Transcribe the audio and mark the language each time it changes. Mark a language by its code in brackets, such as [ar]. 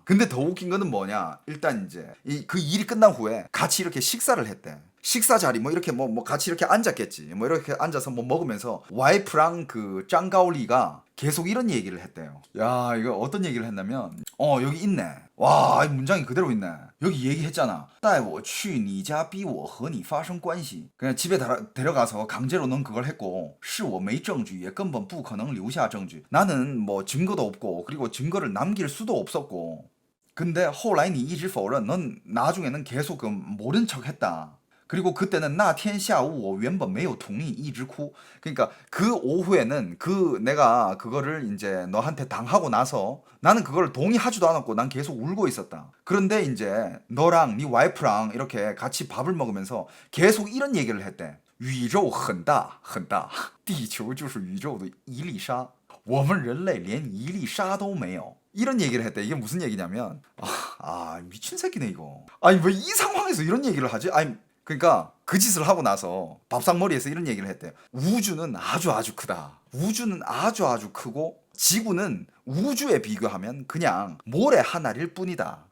[ko] 근데 더 웃긴 거는 뭐냐? 일단 이제 그 일이 끝난 후에 같이 이렇게 식사를 했대. 식사 자리 뭐 이렇게 뭐 같이 이렇게 앉았겠지. 뭐 이렇게 앉아서 뭐 먹으면서 와이프랑 그 짱가올리가 계속 이런 얘기를 했대요. 야, 이거 어떤 얘기를 했냐면 여기 있네. 와, 이 문장이 그대로 있네. [zh] 여기 얘기했잖아. 带我去你家逼我和你发生关系. [ko] 그냥 집에 데려가서 강제로 넌 그걸 했고, 是我没证据也根本不可能留下证据. 나는 뭐 증거도 없고 그리고 증거를 남길 수도 없었고. 근데 后来你一直否认. 넌 나중에는 계속 그 모른 척 했다. [zh] 그리고 그때는 那天下午我原本没有同意一直哭. [ko] 그러니까 그 오후에는 내가 그거를 이제 너한테 당하고 나서 나는 그걸 동의하지도 않았고 난 계속 울고 있었다. 그런데 이제 너랑 네 와이프랑 이렇게 같이 밥을 먹으면서 계속 이런 얘기를 했대. [zh] 宇宙很大很大地球就是宇宙的一粒沙我们人类连一粒沙都没有. [ko] 이런 얘기를 했대. 이게 무슨 얘기냐면 미친 새끼네 이거. 아니 왜 이 상황에서 이런 얘기를 하지? 아니 그러니까 그 짓을 하고 나서 밥상머리에서 이런 얘기를 했대요. 우주는 아주 크다. 우주는 아주 크고 지구는 우주에 비교하면 그냥 모래 한 알일 뿐이다.